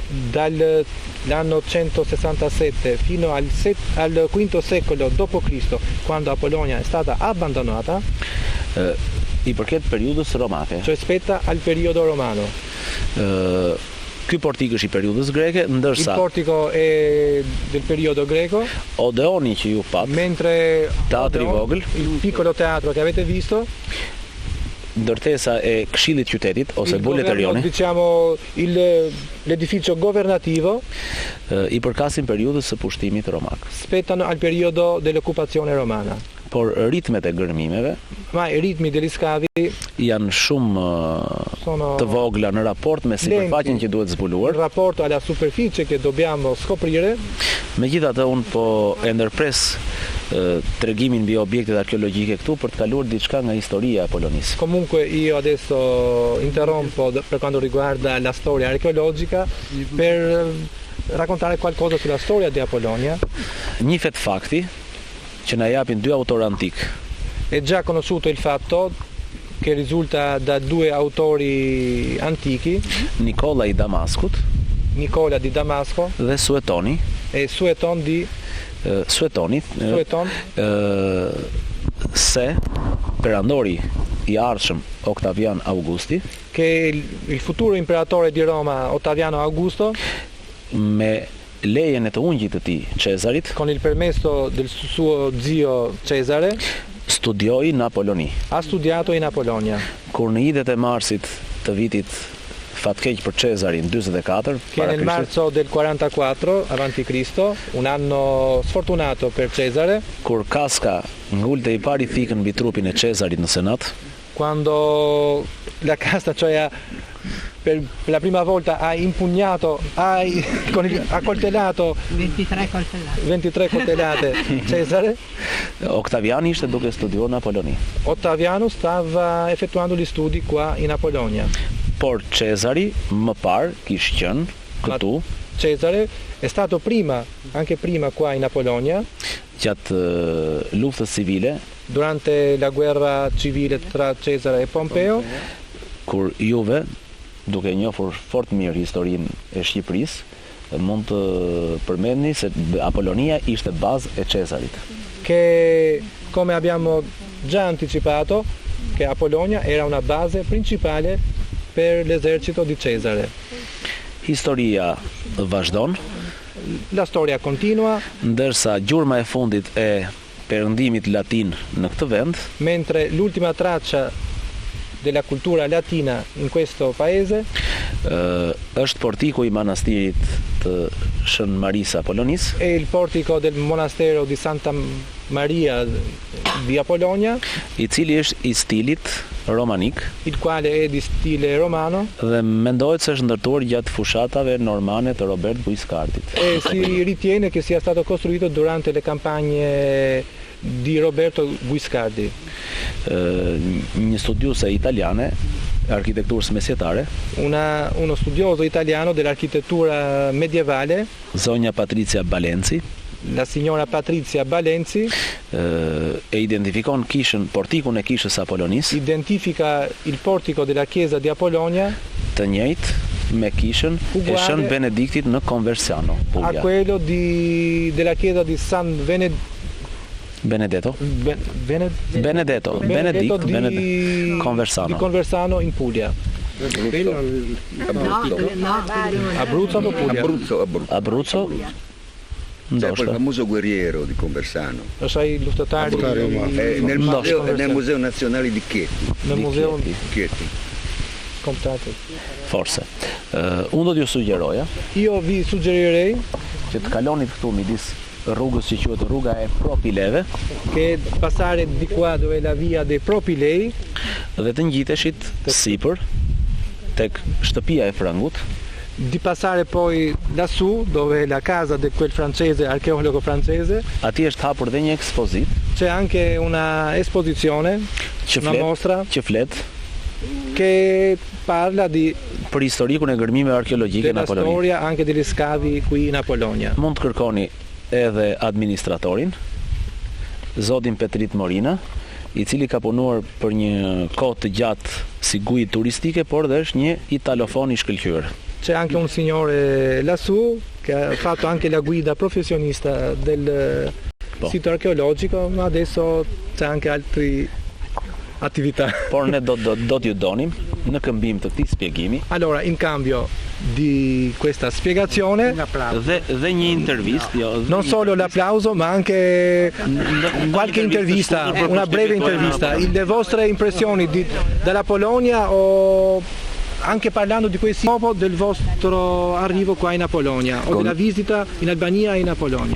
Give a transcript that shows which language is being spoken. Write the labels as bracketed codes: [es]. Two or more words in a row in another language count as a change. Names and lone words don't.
[it] Dall'anno 167 fino al V secolo d.C., quando Apollonia è stata abbandonata, [sq] i përket periudhës romake. [it] cioè spetta al periodo romano. [sq] Ky portik është i periudhës greke, [it] Il [sq] ndërsa [it] portico è del periodo greco, [sq] Odeoni që ju pat, [it] mentre [sq] Teatri Odeon, vogël, [it] il piccolo teatro che avete visto, [sq] ndërtesa e Këshillit qytetit ose [it] il [sq] Buleterioni, [it] diciamo l'edificio governativo, [sq] i përkasin periudhës së pushtimit romak. [it] spettano al periodo dell'occupazione romana. [sq] Por ritmet e gërmimeve [it] Ma i ritmi degli scavi [sq] janë shumë [it] sono [sq] të vogla në raport me sipërfaqen që duhet [it] in [sq] zbuluar. [it] rapporto alla superficie che dobbiamo scoprire. [sq] Megjithatë unë po e ndërpres tregimin mbi objektet arkeologjike këtu për të kaluar diçka nga historia e Apolonisë. [it] Comunque io adesso interrompo per quanto riguarda la storia archeologica per raccontare qualcosa sulla storia di Apollonia. [sq] Njihet fakti që na japin 2 autorë antik. [it] È già conosciuto il fatto che risulta da 2 autori antichi, [sq] Nikola i Damaskut [it] Nicola di Damasco [sq] dhe Suetoni, [it] e Sueton di Suetoni, Sueton, [sq] se perandori I ardhshëm Octavian Augusti, [it] che il futuro imperatore di Roma Ottaviano Augusto, [sq] me lejen e të ungjit të tij Cesarit, [it] con il permesso del suo zio Cesare, [sq] studioi në Apoloni. [it] ha studiato in Apollonia, [sq] Kur në idet e marsit të vitit fatkeq për Cesarin 44 [it] che nel marzo del 44 avanti Cristo, un anno sfortunato per Cesare, [sq] kur Kaska ngulte I pari thikën mbi trupin e Cesarit në senat, [it] quando la casta, cioè per la prima volta ha impugnato, ha coltellato 23 coltellate Cesare, [sq] Octaviani ishte duke studiuar në Apoloni. [it] Ottaviano stava effettuando gli studi qua in Apollonia. [sq] Por Cesari më parë kishte qenë këtu [it] Cesare è stato prima, anche prima qua in Apollonia, [sq] gjatë luftës civile, [it] durante la guerra civile tra Cesare e Pompeo, [sq] kur juve, duke njohur fort mirë historinë e Shqipërisë, mund të përmendni se Apollonia ishte bazë e Cesarit. [it] che come abbiamo già anticipato, che Apollonia era una base principale per l'esercito di Cesare. [sq] Historia vazhdon, [it] La storia continua, [sq] ndërsa gjurma e fundit e perëndimit latin në këtë vend [it] mentre l'ultima traccia della cultura latina in questo paese [sq] është portiku I manastirit të Shën Marisa Apollonis, [it] è il portico del monastero di Santa Maria di Apollonia, [sq] I cili është I stilit romanik [it] il quale è di stile romano [sq] dhe mendohet se është ndërtuar gjatë fushatave normane të Robert Guiscardit. [it] e si ritiene che sia stato costruito durante le campagne di Roberto Guiscardi. [sq] Një studiuse italiane arkitekturës mesjetare, [it] Uno studioso italiano dell'architettura medievale, [sq] zonja Patricia Balenci, [it] la signora Patrizia Balenci, [sq] e identifikon portikun e kishës Apollonis [it] identifica il portico della chiesa di Apollonia [sq] të njëjtë me kishën e [it] Uguale [sq] Shën Benediktit në Conversano, [it] a Puglia. quello della chiesa di San Benedetto Benedetto di Conversano. di Conversano in Puglia. Abruzzo o Puglia? Abruzzo, C'è [sq] ndoshta. [it] quel famoso guerriero di Conversano. Lo sai, luttatori Nel Museo Nazionale di Chieti. nel museo Chieti. comprato. Forse. [sq] Unë do t'ju sugjeroja [it] Io vi suggerirei [sq] që të kalonit këtu midis rrugës që quhet rruga e Propileve [it] che passare di qua dove è la via dei Propilei, [sq] dhe të ngjiteshit sipër tek shtëpia e Frangut, [it] di passare poi lassù dove è la casa di quel francese, archeologo francese. [sq] aty është hapur dhe një ekspozit [it] C'è anche una esposizione, una mostra [sq] që flet [it] che parla [sq] për historikun e gërmimeve arkeologjike në [it] della Apollonia. storia anche degli scavi qui in Apollonia. [sq] Mund të kërkoni edhe administratorin, zotin Petrit Morina, I cili ka punuar për një kohë të gjatë si guide turistike, por dhe është një italofon I shkëlqyer. [it] C'è anche un signore lassù che ha fatto anche la guida professionista del sito archeologico, ma adesso c'è anche altre attività. [sq] Por ne do t'ju donim në këmbim të këtij spjegimi [it] Allora, in cambio di questa spiegazione, [sq] dhe një intervistë, [it] non solo l'applauso, ma anche qualche intervista, una breve intervista, le vostre impressioni dalla Polonia o anche parlando di questo scopo del vostro arrivo qua in Apollonia o della visita in Albania e in Apollonia.